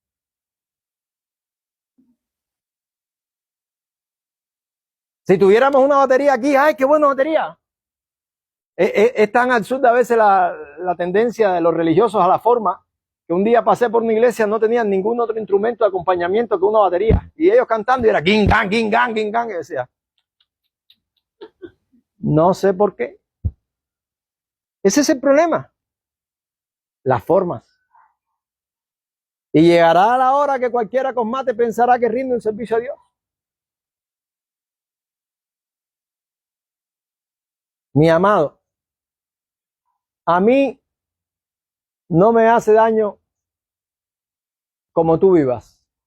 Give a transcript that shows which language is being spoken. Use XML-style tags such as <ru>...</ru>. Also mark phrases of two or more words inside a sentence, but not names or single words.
<es>Si tuviéramos una batería aquí, ¡ay, qué buena batería! Es tan absurda a veces la tendencia de los religiosos a la forma, que un día pasé por una iglesia, no tenían ningún otro instrumento de acompañamiento que una batería. Y ellos cantando y era ging, gang, ging, gang, ging, gang. Y decía, no sé por qué. Ese es el problema. Las formas. Y llegará la hora que cualquiera con mate pensará que rinde un servicio a Dios. Mi amado, a mí no me hace daño como tú vivas.</es>